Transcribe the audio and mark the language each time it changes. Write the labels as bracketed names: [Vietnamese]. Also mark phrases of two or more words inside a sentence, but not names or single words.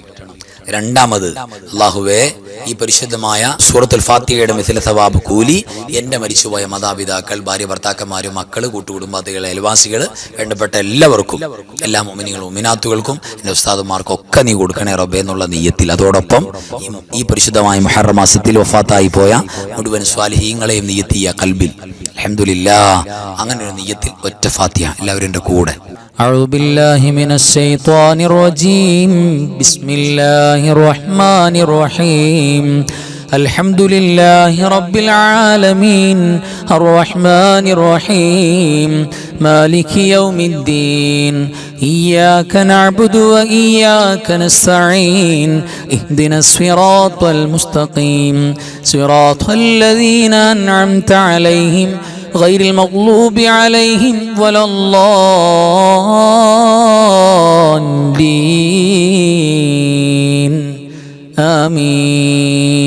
[Malayalam] രണ്ടാമത് അല്ലാഹുവേ ഈ പരിശുദ്ധമായ സൂറത്തുൽ ഫാത്തിഹയുടെ [Arabic] مثل ثواب [Malayalam] കൂലി എൻ്റെ മരിച്ചുപോയ മാതാപിതാക്കൾ, ഭാര്യ, ഭർത്താക്കന്മാരും, മക്കള്, കൂട്ടുകുടുംബാദികൾ, അയൽവാസികൾ, വേണ്ടപ്പെട്ട എല്ലാവർക്കും, എല്ലാ മുഅ്മിനീങ്ങളും മുഅ്മിനാത്തുകൾക്കും എൻ്റെ ഉസ്താദുമാർക്കും ഒക്കെ നീ കൊടുക്കണേ റബ്ബേ എന്നുള്ള നിയ്യത്തിൽ, അതോടൊപ്പം ഈ പരിശുദ്ധമായ മുഹറം മാസത്തിൽ വഫാത്തായി പോയ മുഴുവൻ സ്വാലിഹീങ്ങളെയും നിയ്യത്ത് ചെയ്യുക കൽബിൽ. അൽഹംദുലില്ലാഹ്. അങ്ങനെ ഒരു നിയ്യത്തിൽ ഒറ്റ ഫാത്തിഹ എല്ലാവരും എൻ്റെ കൂടെ. [Arabic] أعوذ بالله من الشيطان الرجيم. بسم الله الرحمن الرحيم. الحمد لله رب العالمين الرحمن الرحيم مالك يوم الدين إياك نعبد وإياك نستعين اهدنا الصراط المستقيم صراط الذين أنعمت عليهم غير المغلوب عليهم ولا الضالين آمين.